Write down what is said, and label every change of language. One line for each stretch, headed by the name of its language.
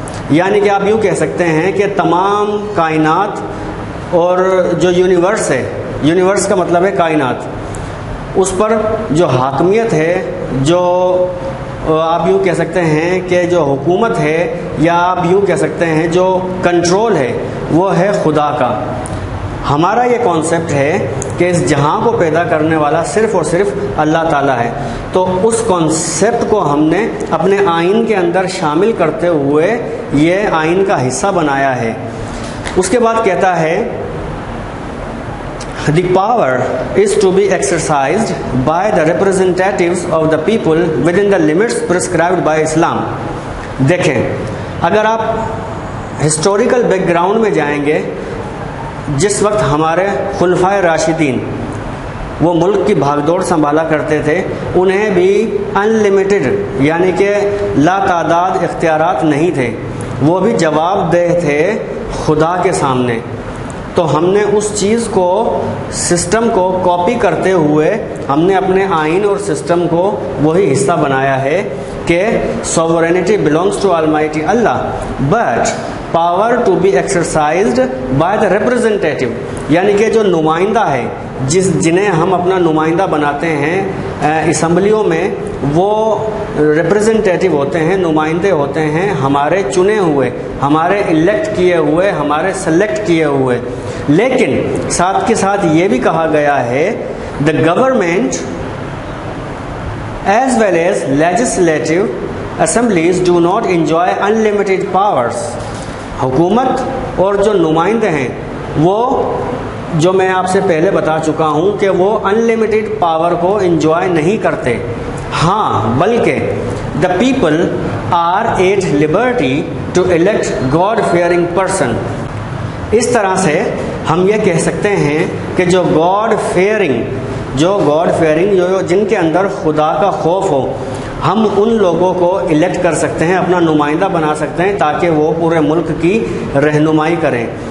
Urdu: یعنی کہ آپ یوں کہہ سکتے ہیں کہ تمام کائنات اور جو یونیورس ہے، یونیورس کا مطلب ہے کائنات، اس پر جو حاکمیت ہے، جو آپ یوں کہہ سکتے ہیں کہ جو حکومت ہے، یا آپ یوں کہہ سکتے ہیں جو کنٹرول ہے، وہ ہے خدا کا. ہمارا یہ کانسیپٹ ہے کہ اس جہاں کو پیدا کرنے والا صرف اور صرف اللہ تعالیٰ ہے. تو اس کانسیپٹ کو ہم نے اپنے آئین کے اندر شامل کرتے ہوئے یہ آئین کا حصہ بنایا ہے. اس کے بعد کہتا ہے
English: The power is to be exercised by the representatives of the people within the limits prescribed by Islam.
Urdu: دیکھیں، اگر آپ ہسٹوریکل بیک گراؤنڈ میں جائیں گے، جس وقت ہمارے خلفائے راشدین وہ ملک کی بھاگ دوڑ سنبھالا کرتے تھے، انہیں بھی ان لمیٹڈ یعنی کہ لا تعداد اختیارات نہیں تھے، وہ بھی جواب دہ تھے خدا کے سامنے. تو ہم نے اس چیز کو، سسٹم کو کاپی کرتے ہوئے ہم نے اپنے آئین اور سسٹم کو وہی حصہ بنایا ہے کہ
English: sovereignty belongs to Almighty Allah, but power to be exercised by the representative.
Urdu: یعنی کہ جو نمائندہ ہے، جنہیں ہم اپنا نمائندہ بناتے ہیں اسمبلیوں میں، وہ ریپرزنٹیٹیو ہوتے ہیں، نمائندے ہوتے ہیں ہمارے چنے ہوئے، ہمارے الیکٹ کیے ہوئے، ہمارے سلیکٹ کیے ہوئے. لیکن ساتھ کے ساتھ یہ بھی کہا گیا ہے
English: the government as well as legislative assemblies do not enjoy unlimited powers.
Urdu: حکومت اور جو نمائندے ہیں وہ، جو میں آپ سے پہلے بتا چکا ہوں کہ وہ انلمیٹڈ پاور کو انجوائے نہیں کرتے. ہاں، بلکہ
English: the people are at liberty to elect God fearing person.
Urdu: اس طرح سے ہم یہ کہہ سکتے ہیں کہ جو گاڈ فیئرنگ جو جن کے اندر خدا کا خوف ہو، ہم ان لوگوں کو الیکٹ کر سکتے ہیں، اپنا نمائندہ بنا سکتے ہیں تاکہ وہ پورے ملک کی رہنمائی کریں.